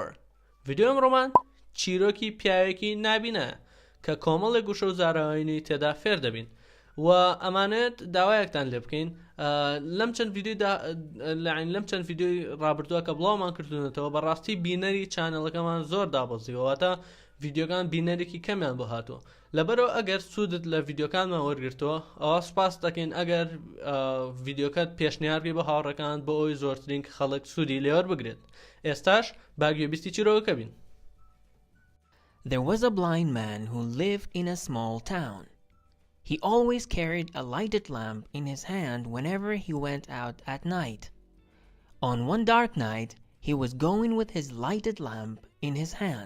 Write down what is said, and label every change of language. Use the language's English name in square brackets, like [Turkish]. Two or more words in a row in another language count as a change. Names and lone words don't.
[Central Kurdish] ڤیدیۆ ئەمڕۆمان چیرۆکی پیاوێکی نابینە کە کۆمەڵێک گوشە و زاراوەینی تێدا فێر دەبین و ئەمانێت داوایەکتان لێ بکەین لەم چەند ڤیدیۆی ڕابردووە کە بڵاومان کردوونەتەوە بەڕاستی بینەری چانەڵەکەمان زۆر دابەزیوەوەتە ڤیدیۆکان بینەرێکی کەمیان بۆ هاتووە لەبەرەوە ئەگەر سوودت لە ڤیدیۆکانمان وەرگرتووە ئەوە سوپاس دەکەین ئەگەر ڤیدیۆکەت پێشنیارگەی بە هاوڕەکان بۆ ئەوی زۆرترین خەڵک سوودی لێوەر بگرێت. ئێستاش باگوێبیستی چیرۆکە بین. [English] There was a blind man who lived in a small town. He always carried a lighted lamp in his hand whenever he went out at night. On one dark night, he was going with his lighted lamp in his hand.